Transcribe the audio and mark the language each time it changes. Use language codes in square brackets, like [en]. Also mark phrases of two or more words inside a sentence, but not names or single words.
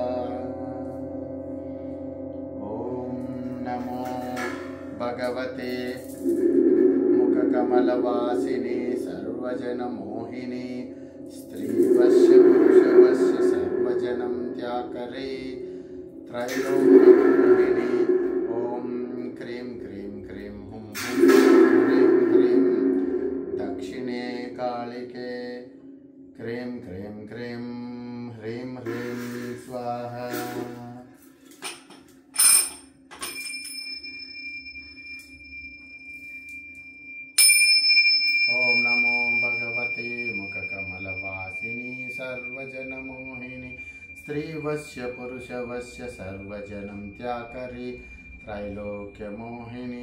[sa] ఓం నమో భగవతే ముఖకమలవాసిని సర్వజనమోహిని స్త్రీవశ్య పురుషవశ్య సర్వజనం త్యాకరే త్రైలోక్యమోహిని. ఓం క్రీం క్రీం క్రీం హుం హుం హ్రీం హ్రీం దక్షిణే కాళికే क्रीं क्रीं क्रीं ह्रीं ह्रीं स्वाहा। ओम नमो भगवते मुखकमलवासिनी सर्वजनमोहिनी स्त्रीवश्य पुरुषवश्य सर्वजनं त्याकरी त्रैलोक्यमोहिनी।